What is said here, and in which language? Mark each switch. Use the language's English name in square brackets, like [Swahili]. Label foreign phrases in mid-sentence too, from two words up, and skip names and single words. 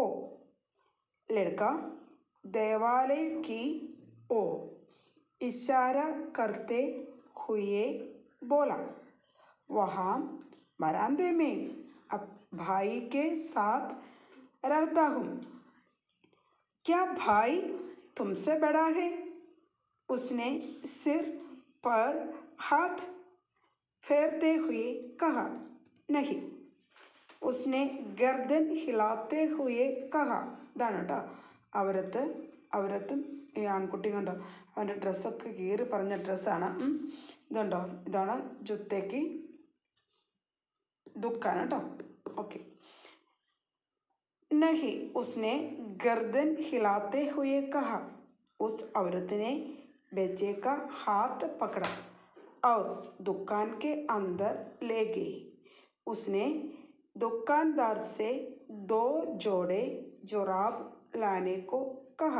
[Hindi] लड़का देवालय की ओर इशारा करते हुए बोला, वहाँ बरामदे में अब भाई के साथ रहता हूँ. क्या भाई तुमसे बड़ा है? उसने सिर पर हाथ फेरते हुए कहा, नहीं. उसने गर्दन हिलाते हुए कहा. [Malayalam] ഇതാണ് കേട്ടോ അവരത്തും ഈ ആൺകുട്ടി കണ്ടോ, അവൻ്റെ ഡ്രസ്സൊക്കെ കീറി പറഞ്ഞ ഡ്രസ്സാണ്. ഇതുണ്ടോ, ഇതാണ് [Hindi] जूते की दुकान [Malayalam] കേട്ടോ. ഓക്കെ. [Hindi] नहीं, उसने गर्दन हिलाते हुए कहा. उस औरत ने बच्चे का हाथ पकड़ा और दुकान के अंदर ले गई. उसने दुकानदार से 2 जोड़े जोराब लाने को कहा.